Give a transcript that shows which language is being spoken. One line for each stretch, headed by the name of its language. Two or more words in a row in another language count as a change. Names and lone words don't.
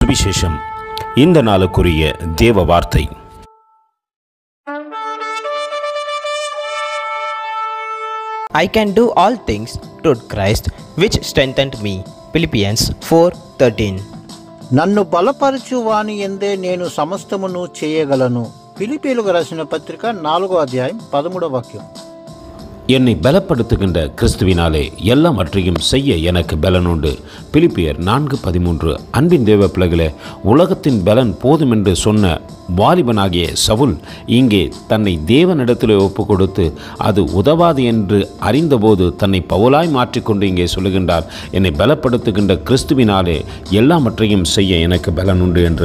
Tamil: சுவிசேஷம். இந்த நாளுக்குரிய தேவ வார்த்தை.
English: I can do all things through Christ which strengthened me. Philippians 4:13.
Telugu: నన్ను బలపరచు వాని యందే నేను సమస్తమును చేయగలను. పిలిపిలకు రాసిన పత్రిక 4వ అధ్యాయం 13వ వాక్యం.
Tamil: என்னை பலப்படுத்துகின்ற கிறிஸ்துவினாலே எல்லாவற்றையும் செய்ய எனக்கு பலன் உண்டு. பிலிப்பியர் 4:13. அன்பின் தேவ பிள்ளைகளே, உலகத்தின் பலன் போதும் என்று சொன்ன வாலிபனாகிய சவுல் இங்கே தன்னை தேவனிடத்திலே ஒப்பு கொடுத்து அது உதவாது என்று அறிந்தபோது தன்னை பவுலாய் மாற்றிக்கொண்டு இங்கே சொல்லுகின்றார், என்னை பலப்படுத்துகின்ற கிறிஸ்துவினாலே எல்லாவற்றையும் செய்ய எனக்கு பலன் உண்டு என்று.